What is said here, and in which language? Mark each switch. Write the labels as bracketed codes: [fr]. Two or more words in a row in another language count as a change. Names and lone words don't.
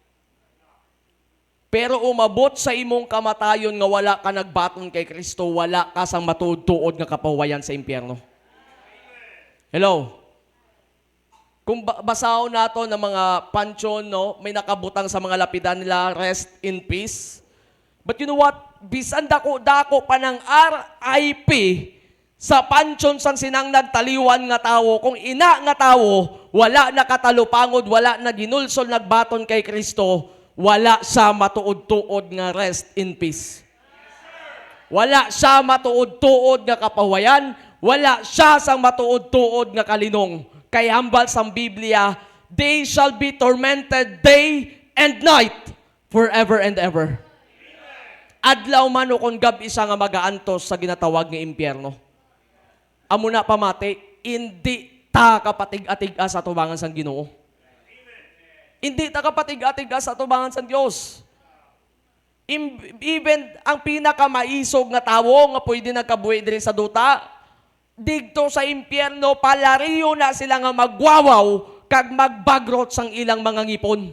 [hil] Pero umabot sa imong kamatayon nga wala ka nagbaton kay Kristo, wala ka sang matuod-tuod nga kapahuwayan sa impyerno. Hello? Kung basahon nato ng mga pansyon, no, may nakabutang sa mga lapidan nila, [en] rest in peace. But you know what? [hil] Bisan dako-dako pa ng RIP sa pansyon sang sinang nagtaliwan nga tawo. Kung ina nga tawo, wala nakatalupangod, wala na ginulsol, nagbaton kay Kristo, wala siya matuod-tuod nga [en] rest in peace. [hil] Wala siya matuod-tuod nga kapahuwayan, wala siya sang matuod-tuod nga kalinong. Kay hambal sang Biblia, [en] they shall be tormented day and night forever and ever. [hil] Adlaw man o kung gabi siya nga magaantos sa ginatawag nga impyerno. Amo na pamati, hindi ta kapatig-atiga sa tubangan sang Ginoo. Hindi ta kapatig-atiga sa tubangan sang Dios. Even ang pinakamaisog nga tawo nga pwede nagkabuhi diri sa duta, digto sa impyerno, palariyo na sila nga magwawaw kag magbagrot sang ilang mga ngipon.